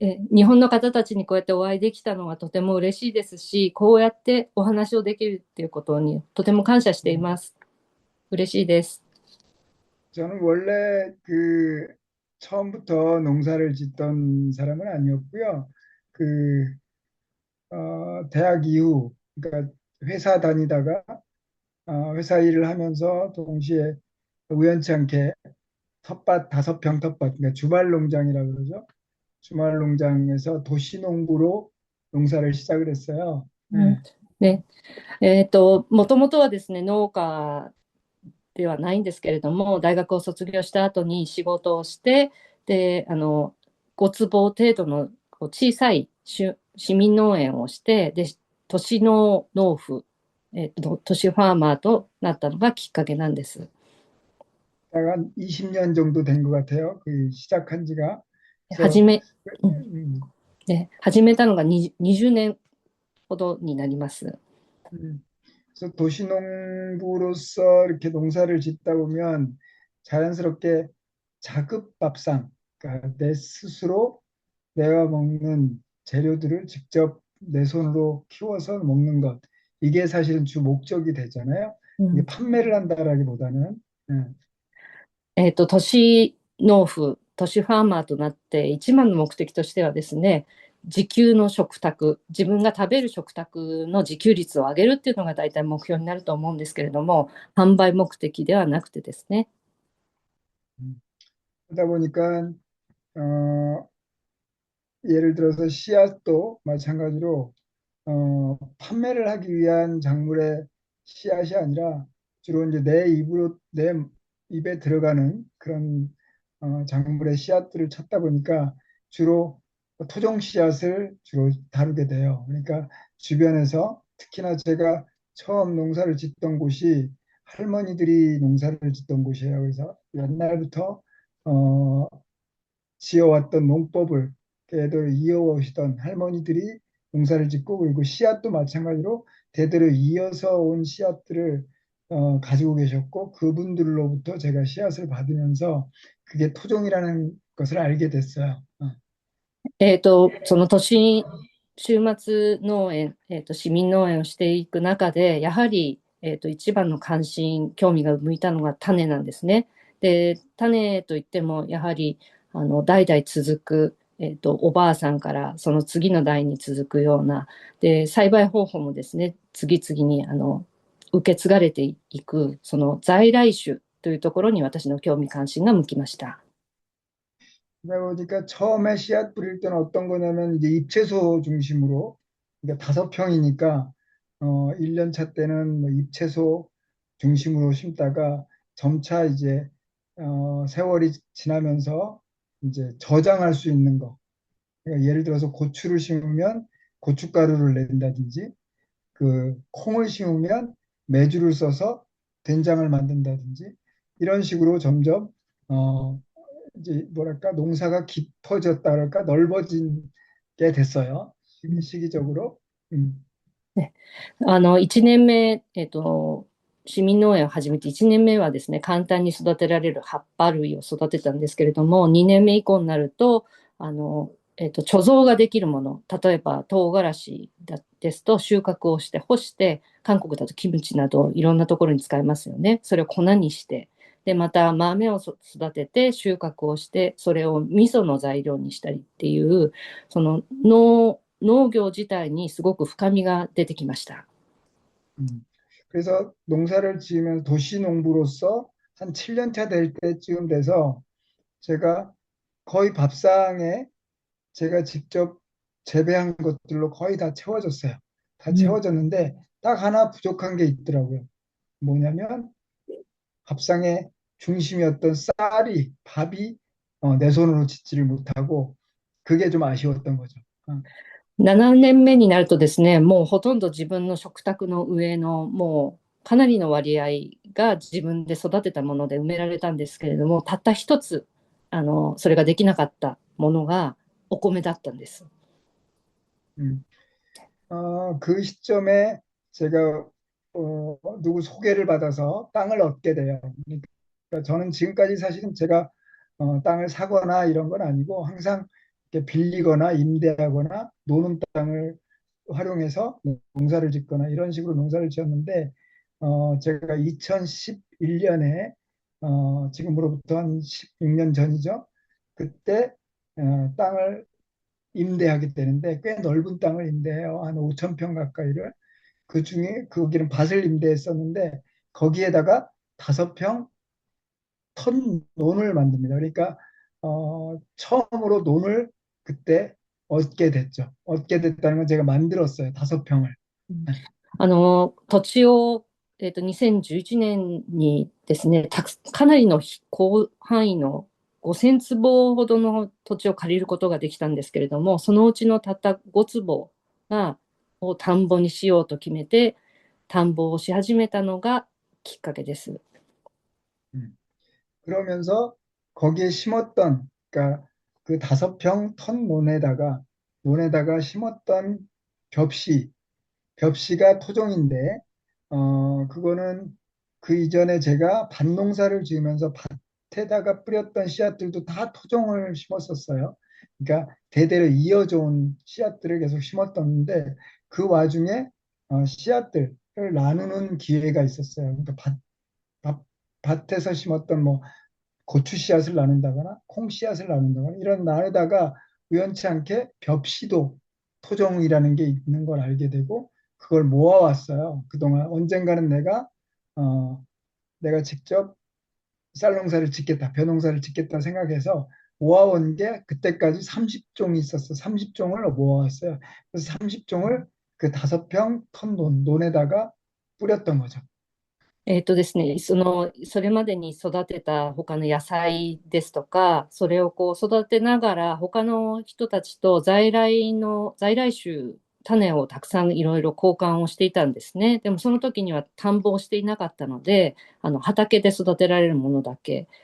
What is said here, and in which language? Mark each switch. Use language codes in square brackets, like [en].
[ja] 日本の方たちにこうやってお会いできたのはとても嬉しいですし、こうやってお話をできるっていうことにとても感謝しています。嬉しいです。 [ko] 저는 원래 처음부터 농사를 짓던 사람은 아니었고요. 그, 대학 이후, 그러니까 회사 다니다가 회사 일을 하면서 동시에 우연치 않게 텃밭 5평 텃밭, 그러니까 주말 농장이라고 그러죠. 주말 농장에서 도시농부로 농사를 시작을 했어요. [ja] うん、 [ko] 네. [ja] ね、もともとはですね、農家ではないんですけれども、大学を卒業した後に仕事をして、で、5坪程度のこう小さい市民農園をして、で、都市農夫、都市ファーマーとなったのがきっかけなんです。 [ko] 한 20년 정도 된 것 같아요. 그 시작한 지가. [ja] 始 [ko] 그래서 [ja] め、うん、 음, で、始めたのが20年ほどになります。 음, [ko] 그래서 도시농부로서 이렇게 농사를 짓다 보면 자연스럽게 자급 밥상, 그러니까 내 스스로 내가 먹는 재료들을 직접 내 손으로 키워서 먹는 것. 이게 사실은 주 목적이 되잖아요. [ja] う [ko] 이게 [ja] ん [ko] 판매를 한다라기보다는. 예. [ja] 都市農夫、都市ファーマーとなって一番の目的としてはですね、自給の食卓、自分が食べる食卓の自給率を上げるっていうのが大体目標になると思うんですけれども、販売目的ではなくてですね。 [ko] 그러다 보니까 어, 예를 들어서 씨앗도 마찬가지로 판매를 하기 위한 작물의 씨앗이 아니라 주로 이제 내 입으로 내 입에 들어가는 그런 작물의 씨앗들을 찾다 보니까 주로 토종 씨앗을 주로 다루게 돼요. 그러니까 주변에서 특히나 제가 처음 농사를 짓던 곳이 할머니들이 농사를 짓던 곳이에요. 그래서 옛날부터 어, 지어왔던 농법을 대대로 이어오시던 할머니들이 농사를 짓고, 그리고 씨앗도 마찬가지로 대대로 이어서 온 씨앗들을 가지고 계셨고, 그분들로부터 제가 씨앗을 받으면서 그게 토종이라는 것을 알게 됐어요. [ja] その都市週末農園、市民農園をしていく中で、やはり、一番の関心、興味が向いたのが種なんですね。で、種といっても、やはり代々続く、おばあさんからその次の代に続くような、で、栽培方法もですね、次々に受け継がれていく、その在来種というところに私の興味関心が向きました。 [ko] 그러다 보니까 처음에 씨앗 뿌릴 때는 어떤 거냐면 이제 잎채소 중심으로, 그러니까 5평이니까 1년 차 때는 뭐 잎채소 중심으로 심다가 점차 이제 세월이 지나면서 이제 저장할 수 있는 거. 그러니까 예를 들어서 고추를 심으면 고춧가루를 낸다든지, 그 콩을 심으면 메주를 써서 된장을 만든다든지, 이런 식으로 점점 어, 이제 뭐랄까 농사가 깊어졌다 그럴까 넓어진 게 됐어요. 시기적으로. 음. [ja] ね、1年目、市民農園を始めて1年目はですね、簡単に育てられる葉っぱ類を育てたんですけれども、2年目以降になると、貯蔵ができるもの、例えば唐辛子ですと収穫をして干して、韓国だとキムチなどいろんなところに使えますよね。それを粉にして、で、また豆を育てて収穫をして、それを味噌の材料にしたりっていう、その農業自体にすごく深みが出てきました。 [ko] 그래서 농사를 지으면 도시농부로서 한 7년 차 될 때쯤 돼서 제가 거의 밥상에 제가 직접 재배한 것들로 거의 다 채워졌어요. 다 채워졌는데 딱 하나 부족한 게 있더라고요. 뭐냐면 밥상의 중심이었던 쌀이, 밥이 내 손으로 짓지를 못하고, 그게 좀 아쉬웠던 거죠. [ja] 7年目になるとですね、もうほとんど自分の食卓の上のもうかなりの割合が自分で育てたもので埋められたんですけれども、たった一つそれができなかったものがお米だったんです。 [ko] 그 시점에 제가 누구 소개를 받아서 땅을 얻게 돼요. 그러니까 저는 지금까지 사실은 제가 땅을 사거나 이런 건 아니고, 항상 이렇게 빌리거나 임대하거나 노는 땅을 활용해서 농사를 짓거나 이런 식으로 농사를 지었는데, 제가 2011년에 지금으로부터 한 16년 전이죠. 그때 땅을 임대하게 되는데, 꽤 넓은 땅을 임대해요. 한 5천 평 가까이를. 그 중에 거기는 밭을 임대했었는데, 거기에다가 5평 턴 논을 만듭니다. 그러니까 처음으로 논을 그때 얻게 됐죠. 얻게 됐다는 건 제가 만들었어요. 5평을. [ja] 土地を、2011年にですね、かなりの広範囲の5000坪ほどの土地を借りることができたんですけれども、そのうちのたった5坪を田んぼにしようと決めて、田んぼをし始めたのがきっかけです。 [ko] 그러면서 거기에 심었던, 그러니까 그 5평 턴 논에다가 심었던 벽시가 토종인데, 그거는 그 이전에 제가 밭농사를 지으면서 밭에다가 뿌렸던 씨앗들도 다 토종을 심었었어요. 그러니까 대대로 이어져 온 씨앗들을 계속 심었었는데 그 와중에 씨앗들을 나누는 기회가 있었어요. 그러니까 밭, 밭에서 심었던 뭐 고추 씨앗을 나눈다거나 콩 씨앗을 나눈다거나 이런 나누다가 우연치 않게 벽시도 토종이라는 게 있는 걸 알게 되고 그걸 모아왔어요. 그동안 언젠가는 어, 내가 직접 쌀농사를 짓겠다, 벼농사를 짓겠다 생각해서 모아온 게 그때까지 30종이 있었어. 30종을 모아왔어요. 그래서 30종을 그 5평 턴 논에다가 뿌렸던 거죠. [ja] ですね、それまでに育てた他の野菜ですとか、それをこう育てながら他の人たちと在来種、種をたくさんいろいろ交換をしていたんですね。でもその時には田んぼをしていなかったので、畑で育てられるものだけ。